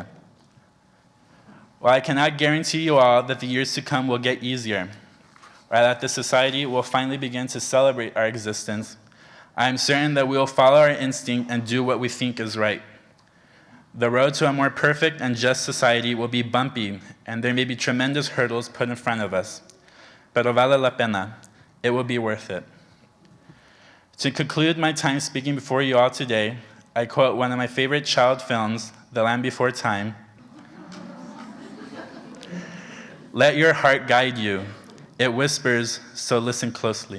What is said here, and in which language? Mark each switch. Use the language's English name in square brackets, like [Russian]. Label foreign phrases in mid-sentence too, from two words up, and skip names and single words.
[English] While I cannot guarantee you all that the years to come will get easier, or that the society will finally begin to celebrate our existence, I am certain that we will follow our instinct and do what we think is right. The road to a more perfect and just society will be bumpy, and there may be tremendous hurdles put in front of us. [Spanish] Pero vale la pena. [English] It will be worth it. To conclude my time speaking before you all today, I quote one of my favorite child films, The Land Before Time. Let your heart guide you. It whispers, so listen closely.